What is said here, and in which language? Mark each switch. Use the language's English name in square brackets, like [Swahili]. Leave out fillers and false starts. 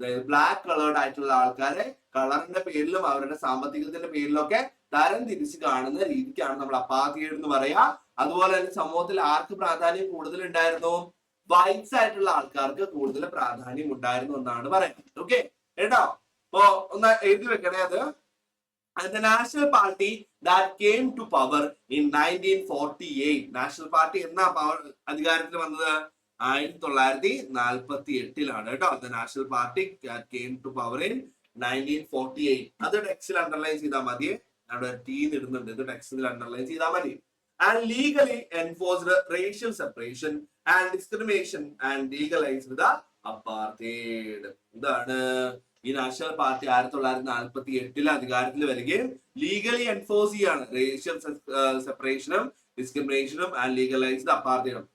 [Malayalam] Black coloured ആയിട്ടുള്ള ആൾക്കാരെ കളറിന്റെ പേരിലും അവരുടെ സാമ്പത്തികത്തിന്റെ പേരിലും ഒക്കെ തരം തിരിച്ച് കാണുന്ന രീതിക്കാണ് നമ്മൾ അപ്പാർത്തൈഡ് എന്ന് പറയാ. അതുപോലെ തന്നെ സമൂഹത്തിൽ ആർക്ക് പ്രാധാന്യം കൂടുതൽ ഉണ്ടായിരുന്നു? വൈറ്റ്സ് ആയിട്ടുള്ള ആൾക്കാർക്ക് കൂടുതൽ പ്രാധാന്യം ഉണ്ടായിരുന്നു എന്നാണ് പറയുന്നത്. ഓക്കെ കേട്ടോ, അപ്പോ ഒന്ന് എഴുതി വെക്കണേ അത്. [English] The National Party that came to power in 1948. [Malayalam] National party എന്നാ പവർ അധികാരത്തിൽ വന്നത്? 1948 കേട്ടോ. [English] The National Party that came to power in 1948. [Malayalam] അത് ടെക്സ്റ്റിൽ അണ്ടർലൈൻ ചെയ്താൽ മതി. അവിടെ ടീ ഇടുന്നുണ്ട്, ഇത് ടെക്സ്റ്റിൽ അണ്ടർലൈൻ ചെയ്താൽ മതി. [English] And legally enforced racial separation and discrimination and legalized the apartheid. [Malayalam] ഇതാണ് ഈ നാഷണൽ പാർട്ടി 1948 അധികാരത്തിൽ വരികയും ലീഗലി എൻഫോഴ്സ് ചെയ്യാണ് റേഷ്യൽ സെപ്പറേഷനും ഡിസ്ക്രിമിനേഷനും ആൻഡ് ലീഗലൈസ്ഡ് അപ്പാർത്തൈഡും.